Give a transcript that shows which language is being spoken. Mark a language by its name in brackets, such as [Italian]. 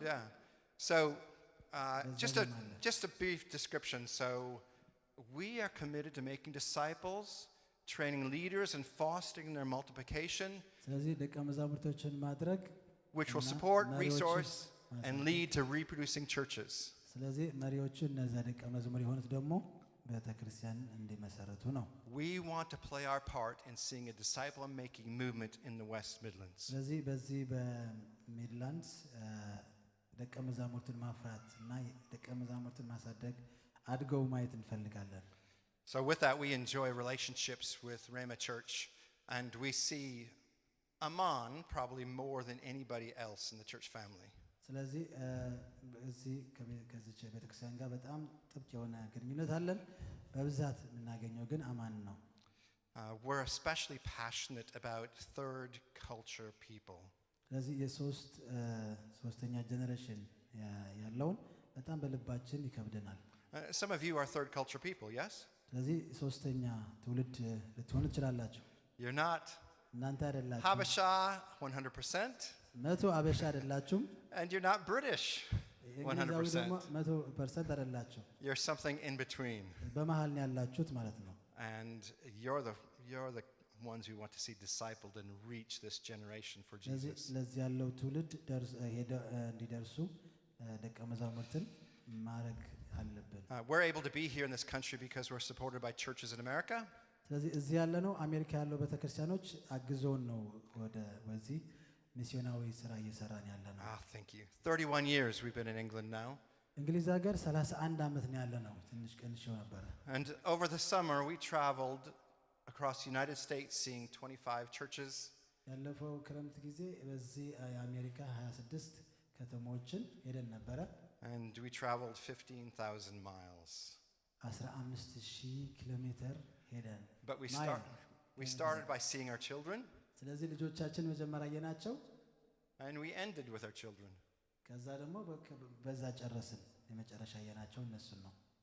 [English] Yeah. So, just a Bezalim aለ። just a brief description. So, we are committed to making disciples, training leaders, and fostering their multiplication, [Amharic] ስለዚህ ደቀ መዛሙርቶችን ማድረግ [English] which will [Amharic] እና [English] support, [Amharic] መሪዎችን [English] resource, and [Amharic] ማሳደግ። [English] lead to reproducing churches. [Amharic] ስለዚህ መሪዎቹ እነዚያ ደቀ መዝሙር የሆኑት ደግሞ ቤተክርስቲያን እንዲመሰረቱ ነው። [English] We want to play our part in seeing a disciple-making movement in the West Midlands. [Amharic] ስለዚህ በዚህ በሚድላንድስ ደቀ መዛሙርትን ማፍራት እና ደቀ መዛሙርትን ማሳደግ አድገው ማየት እንፈልጋለን። [English] So with that, we enjoy relationships with Rhema Church, and we see Aman probably more than anybody else in the church family. [Amharic] ስለዚህ እዚህ ከዚች ቤተክርስቲያን ጋር በጣም ጥብቅ የሆነ ግንኙነት አለን። በብዛት የምናገኘው ግን አማን ነው። [English] We're especially passionate about third culture people. [Amharic] ስለዚህ ሶስተኛ ጀነሬሽን ያለውን በጣም በልባችን ይከብደናል። [English] Some of you are third culture people, yes? [Amharic] ስለዚህ ሶስተኛ ትውልድ ልትሆኑ ትችላላችሁ። [English] You're not [Amharic] እናንተ አይደላችሁም። [English] Habesha 100%, [Amharic] 100 አበሻ አይደላችሁም። [English] and you're not British [Amharic] እንግሊዛዊ ደግሞ [English] 100%. [Amharic] 100% አይደላችሁም። [English] You're something in between. [Amharic] በመሃል ነው ያላችሁት ማለት ነው። [English] And you're the ones we want to see discipled and reach this generation for Jesus. [Amharic] ለዚህ ያለው ትውልድ እንዲደርሱ ደቀ መዛሙርትን ማድረግ አለብን። [English] We're able to be here in this country because we're supported by churches in America. [Amharic] ስለዚህ እዚህ ያለ ነው አሜሪካ ያለው ቤተክርስቲያኖች አግዘውን ነው ወደዚህ ሚስዮናዊ ስራ እየሰራን ያለ ነው። [English] Thank you. 31 years we've been in England now. [Amharic] እንግሊዝ ሀገር 31 ዓመት ነው ያለ ነው። ትንሽ ቀንሼው ነበር። [English] And over the summer we traveled across the United States seeing 25 churches. [Amharic] ያለፈው ክረምት ጊዜ በዚህ የአሜሪካ 26 ከተሞችን ሄደን ነበረ። [English] And we traveled 15,000 miles. [Amharic] 15,000 ኪሎ ሜትር ሄደን [English] But we started by seeing our children, [Amharic] ስለዚህ ልጆቻችን መጀመሪያ የናቸው [English] and we ended with our children. [Amharic] ከዛ ደግሞ በዛ ጨረስን። የመጨረሻ የናቸው እነሱን ነው።